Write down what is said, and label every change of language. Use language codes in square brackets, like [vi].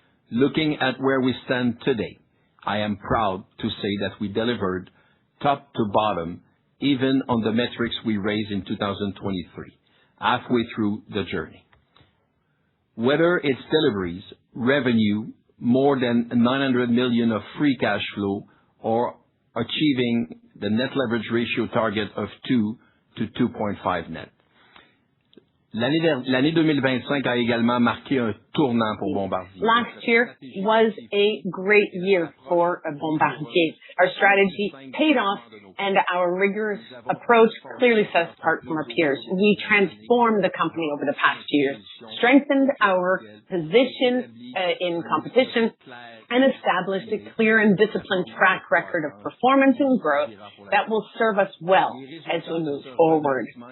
[en] Looking at where we stand today, I am proud to say that we delivered top to bottom, even on the metrics we raised in 2023, halfway through the journey. Whether it's deliveries, revenue, more than 900 million of free cash flow, or achieving the net leverage ratio target of 2 to 2.5 net. [fr] L'année 2025 a également marqué un tournant pour Bombardier. [en] Last year was a great year for Bombardier. Our strategy paid off and our rigorous approach clearly sets us apart from our peers. We transformed the company over the past years, strengthened our position in competition, and established a clear and disciplined track record of performance and growth that will serve us well as we move forward.